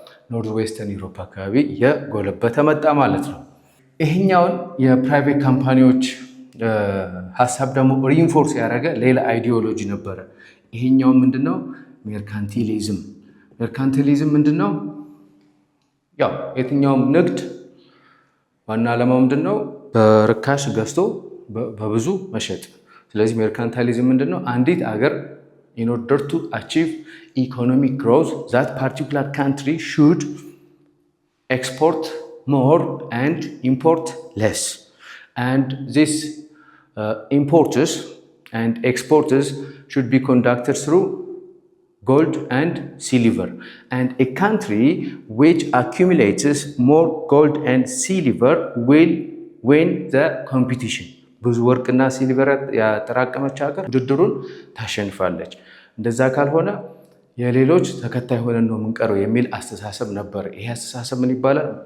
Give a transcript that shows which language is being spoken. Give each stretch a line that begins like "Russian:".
Amharic: ኖርዝ ዌስተርን ዩሮፕ አካባቢ የጎለበተ መጣ ማለት ነው። ይሄኛውን የፕራይቬት ካምፓኒዎች ሀሳብ ደግሞ ሪኢንፎርስ ያደረገ ሌላ አይዲዮሎጂ ነበረ። ይሄኛው ምንድነው? ሜርካንቲሊዝም። ሜርካንቲሊዝም ምንድነው? ያው የትኛውም ንግድ ዋና ዓላማው ምንድነው? በርካሽ ገዝቶ በብዙ መሸጥ። ስለዚህ ሜርካንታሊዝም ምንድነው? አንዲት አገር
English: in order to achieve economic growth that particular country should export more and import less, and this imports and exports should be conducted through gold and silver, and a country which accumulates more gold and silver will win the competition.
Amharic: ብዙ ወርቅና ሲልቨር ያጠራቀመች ሀገር ውድድሩን ታሸንፋለች። እንደዛ ካልሆነ የሌሎች ተከታይ ሆነን ነው የምንቀረው የሚል አስተሳሰብ ነበር። ይሄ አስተሳሰብ ምን ይባላል?